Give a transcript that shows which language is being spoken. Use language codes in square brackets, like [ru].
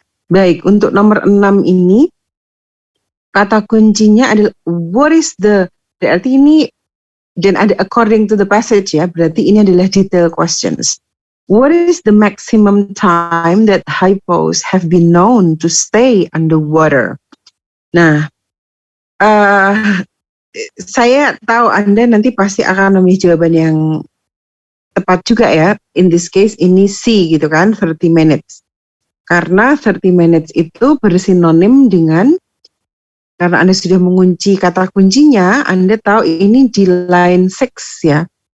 [id] Baik, untuk nomor 6 ini, kata kuncinya adalah [en] what is the, [id] berarti ini, dan ada [en] according to the passage [id] ya, berarti ini adalah detail questions. [en] What is the maximum time that hippos have been known to stay underwater? [id] Nah, saya tahu Anda nanti pasti akan memilih jawaban yang tepat juga ya. [en] In this case [id] ini C gitu kan, 30 minutes. Karena 30 minutes itu bersinonim dengan, karena Anda sudah mengunci kata kuncinya, Anda tahu ini di line 6 ya.